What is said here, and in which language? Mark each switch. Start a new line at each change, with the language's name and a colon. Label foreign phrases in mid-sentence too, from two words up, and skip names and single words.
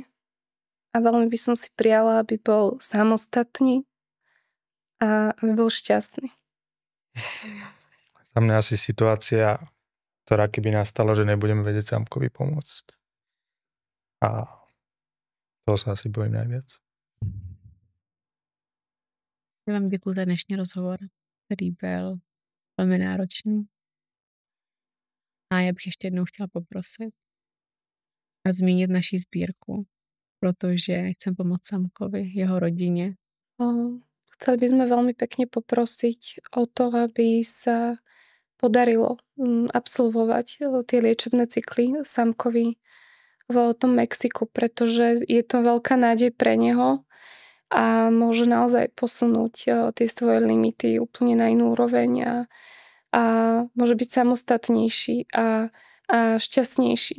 Slovak: A veľmi by som si prijala, aby bol samostatný a aby bol šťastný. Za mňa asi situácia, ktorá keby nastala, že nebudeme vedieť Sámkovi pomôcť. A toho sa asi bojím najviac.
Czech: Já vám děkuji za dnešní rozhovor, který byl velmi náročný. A já bych ještě jednou chtěla poprosit a zmínit naši sbírku, protože chcem pomoct Sámkovi, jeho rodině.
Slovak: Chceli by sme veľmi pekne poprosiť o to, aby sa podarilo absolvovať tie liečebné cykly Sámkovi v tom Mexiku, pretože je to veľká nádej pre neho a môže naozaj posunúť tie svoje limity úplne na inú úroveň a môže byť samostatnejší a šťastnejší.